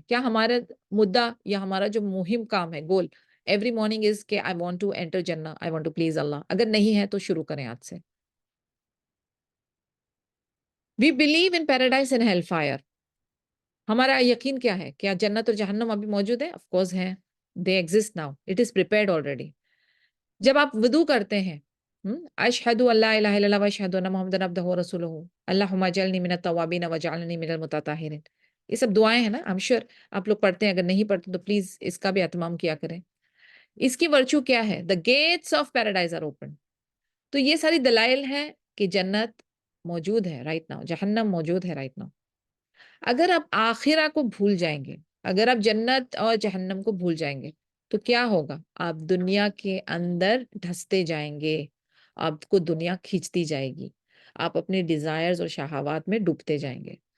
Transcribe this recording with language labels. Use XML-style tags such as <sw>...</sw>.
<ur>کیا ہمارا مدعا یا ہمارا جو مہم کام ہے,</ur> <en>Goal every morning is کہ I want to enter jannah, I want to please Allah.</en> <ur>اگر نہیں ہے تو شروع کریں آج سے.</ur> <en>We believe in paradise and hell fire.</en> <ur>ہمارا یقین کیا ہے؟ کیا جنت اور جہنم ابھی موجود ہے؟ آف کورس ہیں.</ur> <en>They exist now, it is prepared already.</en> <ur>جب آپ وضو کرتے ہیں,</ur> <ar>اشہد ان لا الہ الا اللہ واشہد ان محمد عبدہ ورسولہ, اللہم اجعلنی من التوابین وجعلنی من المتطہرین.</ar> <ur>یہ سب دعائیں ہیں نا,</ur> <en>I'm sure</en> <ur>آپ لوگ پڑھتے ہیں. اگر نہیں پڑھتے تو پلیز اس کا بھی اہتمام کیا کریں. اس کی ورچو کیا ہے؟</ur> <en>The gates of paradise are open.</en> <ur>تو یہ ساری دلائل ہیں کہ جنت موجود ہے</ur> <en>right now,</en> <ur>جہنم موجود ہے رائٹ ناؤ. اگر آپ آخرہ کو بھول جائیں گے, اگر آپ جنت اور جہنم کو بھول جائیں گے تو کیا ہوگا؟ آپ دنیا کے اندر دھستے جائیں گے, آپ کو دنیا کھینچتی جائے گی, آپ اپنے ڈیزائرز اور شہوات میں ڈوبتے جائیں گے.</ur>